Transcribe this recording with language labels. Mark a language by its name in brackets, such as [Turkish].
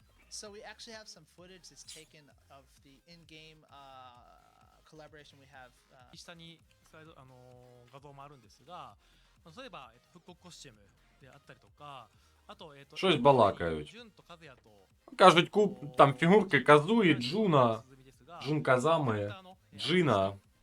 [English] So we actually have some footage that's taken of the in-game collaboration we have. [Japanese] 下に画像もあるんですが、例えば復刻コスチュームであったりとか、あと [Ukrainian] щось балакають. Кажуть, там фігурки Казуї, Джуна, Джун Казами, Джина.